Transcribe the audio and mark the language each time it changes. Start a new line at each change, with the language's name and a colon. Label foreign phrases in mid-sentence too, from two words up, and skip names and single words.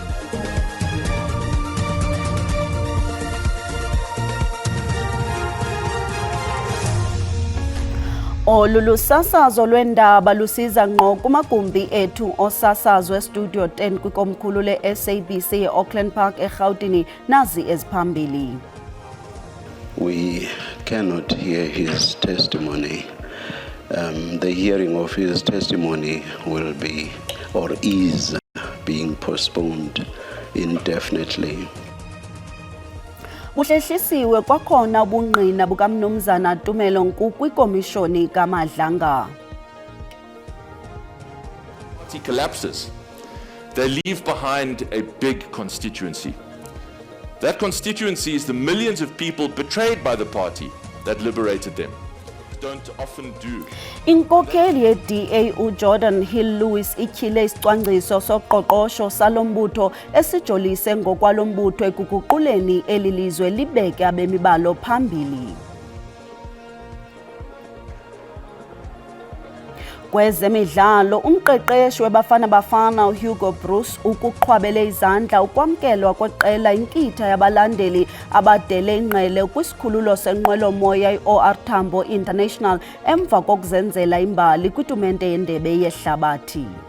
Xhosa: Olulu sasazo lwendaba lusiza ngqo kumagumbi ethu osasazo estudio 10 kwikomkhulu le-SABC e-Auckland Park eGauteng nazi eziphambili.
English: We cannot hear his testimony. The hearing of his testimony will be or is being postponed indefinitely.
Xhosa: Buhlehlisiwe kwakhona ubungqina bukaMnumzana Tumelo Nku kwikomishoni kaMadlanga.
English: Party collapses. They leave behind a big constituency. That constituency is the millions of people betrayed by the party that liberated them. Don't often do.
Xhosa: Inkokeli ye-DA uJordan Hill-Lewis ityhile isicwangciso soqoqosho salombutho esijolise ngokwalombutho ekuguquleni eli lizwe libeke abemi balo phambili. Kwezemidlalo, umqeqeshi weBafana Bafana uHugo Broos ukuqhwabele izandla ukwamkelwa kweqela inkitha yabalandeli abadele ingqele kwisikhululo senqwelomoya i-OR Tambo International emva kokuzenzela imbali kwitumente yendebe yehlabathi.